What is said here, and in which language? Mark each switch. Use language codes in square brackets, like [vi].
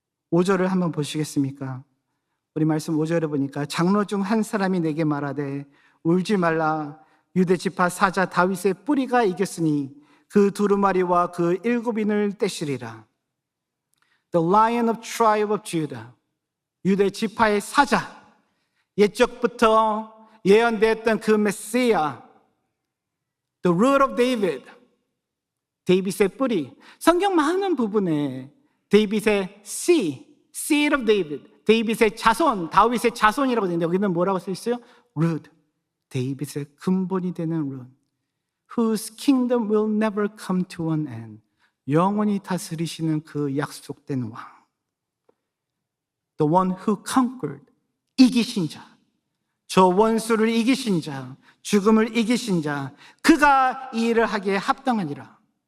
[ko] 5절을 한번 보시겠습니까? 우리 말씀 5절에 보니까 장로 중 한 사람이 내게 말하되 울지 말라, 유대 지파 사자 다윗의 뿌리가 이겼으니 그 두루마리와 그 7인을 떼시리라. [en] The Lion of Tribe of Judah, [ko] 유대 지파의 사자, 옛적부터 예언되었던 그 메시아, [en] The root of David, [ko] 데이빗의 뿌리. 성경 많은 부분에 데이빗의 [en] seed of David, [ko] 데이빗의 자손, 다윗의 자손이라고 되는데 여기는 뭐라고 써 있어요? root, 데이빗의 근본이 되는 root, [en] whose kingdom will never come to an end, [ko] 영원히 다스리시는 그 약속된 왕, [en] the one who conquered, [ko] 이기신 자, 저 원수를 이기신 자, 죽음을 이기신 자, 그가 이 일을 하기에 합당하니라.